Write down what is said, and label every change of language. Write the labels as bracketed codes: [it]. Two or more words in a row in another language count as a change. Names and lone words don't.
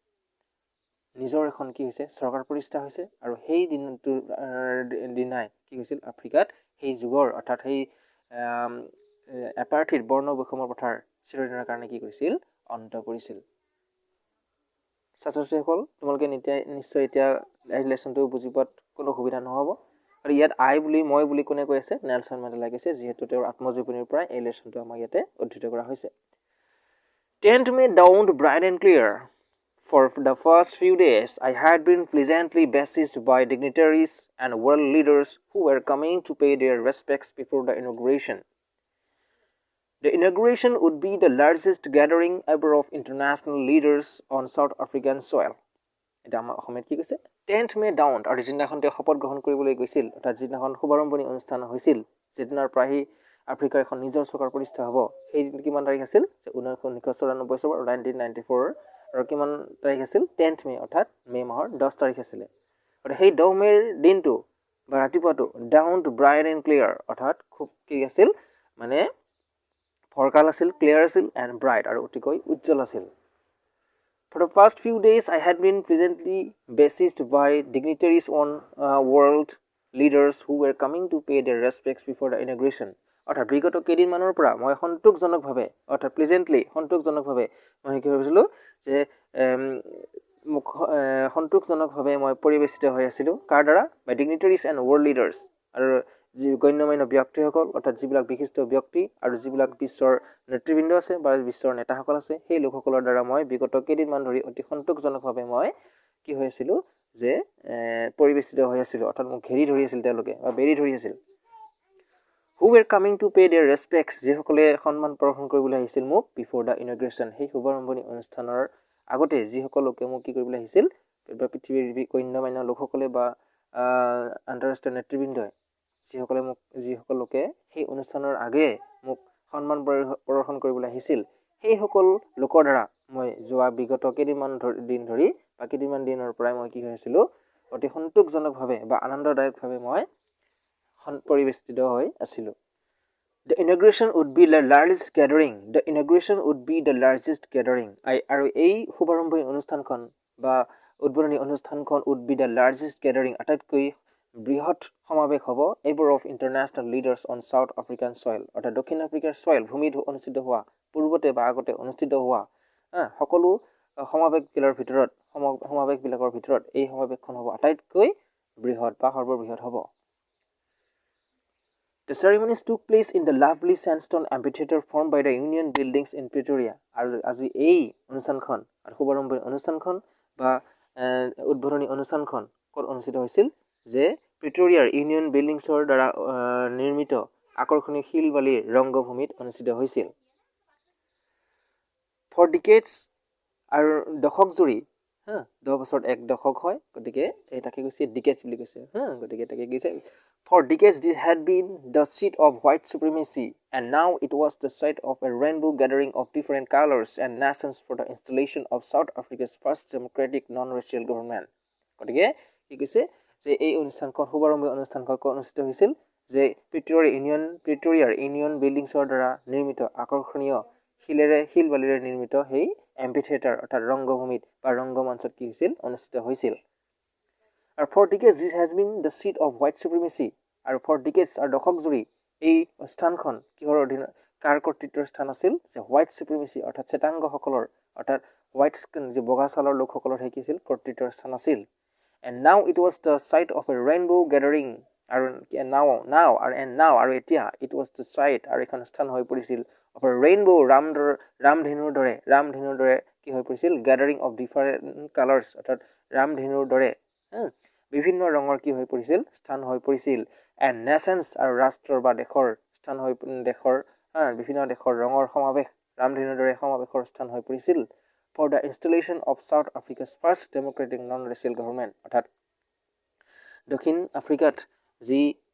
[as] নিজৰ এখন কি হৈছে চৰকাৰ প্ৰতিষ্ঠা হৈছে আৰু সেই দিনাই কি হৈছিল আফ্ৰিকাত সেই যুগৰ অৰ্থাৎ সেই এপাৰ্থিত বৰ্ণ বৈষম্যৰ প্ৰথাৰ চিৰদিনৰ কাৰণে কি কৰিছিল অন্ত পৰিছিল ছাত্ৰ-ছাত্ৰীসকল তোমালোকে নিশ্চয় এতিয়া এই লেসনটো বুজি পোৱাত কোনো অসুবিধা নহ'ব আৰু ইয়াত মই বুলি কোনে কৈ আছে নেলছন মেণ্ডেলা কৈছে যিহেতু তেওঁৰ আত্মজীৱনীৰ পৰা এই লেসনটো আমাক ইয়াতে উদ্ধৃত কৰা হৈছে [en] 10th May dawned bright and clear. For the first few days, I had been pleasantly besieged by dignitaries and world leaders who were coming to pay their respects before the inauguration. The inauguration would be the largest gathering ever of international leaders on South African soil. [as] এটা আমাৰ অসমত কি কৈছে [en] 10th May dawned [as] আৰু যিদিনাখন তেওঁ শপত গ্ৰহণ কৰিবলৈ গৈছিল অৰ্থাৎ যিদিনাখন শুভাৰম্ভণি অনুষ্ঠান হৈছিল যিদিনাৰ পৰাই আফ্ৰিকাৰ এখন নিজৰ চৰকাৰ প্ৰতিষ্ঠা হ'ব সেই দিন কিমান তাৰিখ আছিল যে 1994 চনৰ 1994 আৰু কিমান তাৰিখ আছিল 10th May অৰ্থাৎ মে মাহৰ 10 তাৰিখ আছিল আৰু সেই 10 মেৰ দিনটো বা ৰাতিপুৱাটো [en] dawned bright and clear [as] অৰ্থাৎ খুব কি আছিল ফৰকাল আছিল ক্লিয়াৰ আছিল [en] and bright [as] আৰু অতিকৈ উজ্জ্বল আছিল [en] For the past few days, I had been pleasantly besieged by dignitaries on world leaders who were coming to pay their respects before the inauguration. [as] অৰ্থাৎ বিগত কেইদিনমানৰ পৰা মই সন্তোষজনকভাৱে অৰ্থাৎ প্লেজেণ্টলি সন্তোষজনকভাৱে মই কি ভাবিছিলোঁ যে সন্তোষজনকভাৱে মই পৰিবেশিত হৈ আছিলোঁ কাৰ দ্বাৰা [en] by dignitaries and world leaders [as] আৰু যি গণ্যমান্য ব্যক্তিসকল অৰ্থাৎ যিবিলাক বিশিষ্ট ব্যক্তি আৰু যিবিলাক বিশ্বৰ নেতৃবৃন্দ আছে বা বিশ্বৰ নেতাসকল আছে সেই লোকসকলৰ দ্বাৰা মই বিগত কেইদিনমান ধৰি অতি সন্তোষজনকভাৱে মই কি হৈ আছিলোঁ যে পৰিবেশিত হৈ আছিলোঁ অৰ্থাৎ মোক ঘেৰি ধৰি আছিল তেওঁলোকে বা বেৰি ধৰি আছিল [en] who were coming to pay their respects [as] যিসকলে সন্মান প্ৰদৰ্শন কৰিবলৈ আহিছিল মোক [en] before the inauguration [as] সেই শুভাৰম্ভণি অনুষ্ঠানৰ আগতে যিসকল লোকে মোক কি কৰিবলৈ আহিছিল বা পৃথিৱীৰ গণ্যমান্য লোকসকলে বা আন্তঃৰাষ্ট্ৰীয় নেতৃবৃন্দই যিসকল লোকে সেই অনুষ্ঠানৰ আগে মোক সন্মান প্ৰদৰ্শন কৰিবলৈ আহিছিল সেই সকল লোকৰ দ্বাৰা মই যোৱা বিগত কেইদিনমান দিনৰ পৰাই মই কি হৈ আছিলোঁ অতি সন্তোষজনকভাৱে বা আনন্দদায়কভাৱে মই পৰিবেষ্টিত হৈ আছিলোঁ [en] The inauguration would be the largest gathering. [as] আৰু এই শুভাৰম্ভণি অনুষ্ঠানখন বা উদ্বোধনী অনুষ্ঠানখন [en] would be the largest gathering [as] আটাইতকৈ বৃহৎ সমাবেশ হ'ব [en] ever of international leaders on South African soil [as] অৰ্থাৎ দক্ষিণ আফ্ৰিকাৰ soil ভূমিত অনুষ্ঠিত হোৱা পূৰ্বতে বা আগতে অনুষ্ঠিত হোৱা সকলো সমাবেশবিলাকৰ ভিতৰত এই সমাবেশখন হ'ব আটাইতকৈ বৃহৎ বা সৰ্ববৃহৎ হ'ব [en] The ceremonies took place in the lovely sandstone amphitheater formed by the Union buildings in Pretoria. [as] আৰু আজি এই অনুষ্ঠানখন আৰু শুভাৰম্ভণি অনুষ্ঠানখন বা উদ্বোধনী অনুষ্ঠানখন ক'ত অনুষ্ঠিত হৈছিল যে প্ৰিটৰিয়াৰ ইউনিয়ন বিল্ডিংছৰ দ্বাৰা নিৰ্মিত আকৰ্ষণীয় শিলবালিৰ ৰংগভূমিত অনুষ্ঠিত হৈছিল [en] For decades [as] আৰু দশক জুৰি 10 বছৰত এক দশক হয় গতিকে এটাকে কৈছে decades বুলি কৈছে গতিকে এটাকে কৈছে [en] For decades this had been the seat of white supremacy and now it was the site of a rainbow gathering of different colors and nations for the installation of South Africa's first democratic non-racial government [as] গতিকে কি কৈছে যে এই অনুষ্ঠানখন শুভাৰম্ভণি অনুষ্ঠানখন অনুষ্ঠিত হৈছিল যে প্ৰিটৰিয়াৰ ইউনিয়ন বিল্ডিংছৰ দ্বাৰা নিৰ্মিত আকৰ্ষণীয় শিলবালিৰে নিৰ্মিত সেই এম্পিথিয়েটাৰ অৰ্থাৎ ৰংগভূমিত বা ৰংগমঞ্চত কি হৈছিল অনুষ্ঠিত হৈছিল আৰু [en] for decades this has been the seat of white supremacy [as] আৰু [en] for decades [as] আৰু দশক জুৰি এই স্থানখন কিহৰ অধীনত কাৰ কৰ্তৃত্বৰ স্থান আছিল যে [en] white supremacy [as] অৰ্থাৎ চেতাংগসকলৰ অৰ্থাৎ [en] white skin [as] যে বগা ছালৰ লোকসকলৰ কি আছিল কৰ্তৃত্বৰ স্থান আছিল [en] and now it was the site of a rainbow gathering আৰু now [as] আৰু এতিয়া [en] it was the site [as] আৰু এখন স্থান হৈ পৰিছিল [en] of a rainbow [as] ৰামধেনুৰ দৰে কি হৈ পৰিছিল [en] gathering of different colors [as] অৰ্থাৎ ৰামধেনুৰ দৰে বিভিন্ন ৰঙৰ কি হৈ পৰিছিল স্থান হৈ পৰিছিল [en] and nations [as] আৰু ৰাষ্ট্ৰৰ বা দেশৰ স্থান হৈ বিভিন্ন দেশৰ ৰঙৰ সমাবেশ ৰামধেনুৰ দৰে সমাবেশৰ স্থান হৈ পৰিছিল [en] for the installation of South Africa's first democratic non-racial government [as] অৰ্থাৎ দক্ষিণ আফ্ৰিকাত যি